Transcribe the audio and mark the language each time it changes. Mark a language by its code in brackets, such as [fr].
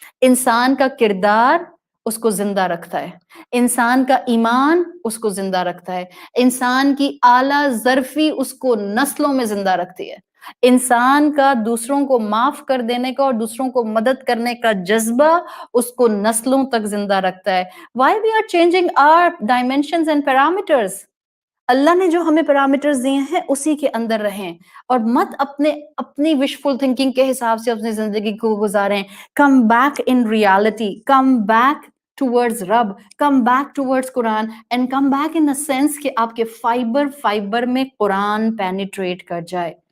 [ur] انسان کا کردار اس کو زندہ رکھتا ہے, انسان کا ایمان اس کو زندہ رکھتا ہے, انسان کی اعلیٰ ظرفی اس کو نسلوں میں زندہ رکھتی ہے, انسان کا دوسروں کو معاف کر دینے کا اور دوسروں کو مدد کرنے کا جذبہ اس کو نسلوں تک زندہ رکھتا ہے. [en] Why we are changing our dimensions and parameters? [ur] اللہ نے جو ہمیں پیرامیٹرز دیے ہیں اسی کے اندر رہیں, اور مت اپنی وشفل تھنکنگ کے حساب سے اپنی زندگی کو گزاریں. [en] come back in reality, come back towards Rab, come back towards Quran, and come back in the sense [ur] کہ آپ کے فائبر میں قرآن پینیٹریٹ کر جائے.